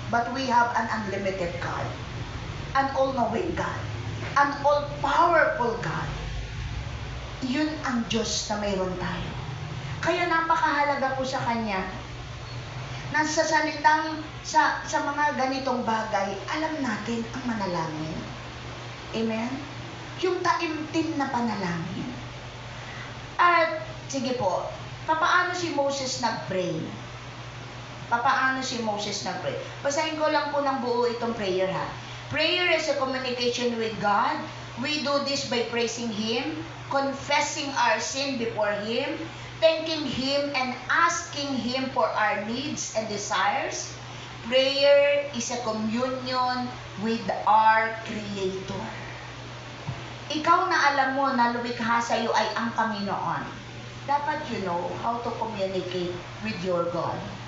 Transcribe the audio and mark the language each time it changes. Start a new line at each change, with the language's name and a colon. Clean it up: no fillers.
English: But we have an unlimited God. An all-knowing God. An all-powerful God.
Filipino: Yun ang Diyos na mayroon tayo. Kaya napakahalaga po sa Kanya na sa salitang, sa mga ganitong bagay, alam natin ang manalangin. Amen? Yung taimtim na panalangin. At, sige po, papaano si Moses nag-pray? Papaano si Moses nag-pray? Basahin ko lang po ng buo itong prayer ha.
English: Prayer is a communication with God. We do this by praising Him, confessing our sin before Him, thanking Him and asking Him for our needs and desires. Prayer is a communion with our Creator.
Filipino: Ikaw na alam mo na lumikha sa iyo ay ang Panginoon. Dapat
English: you know how to communicate with your God.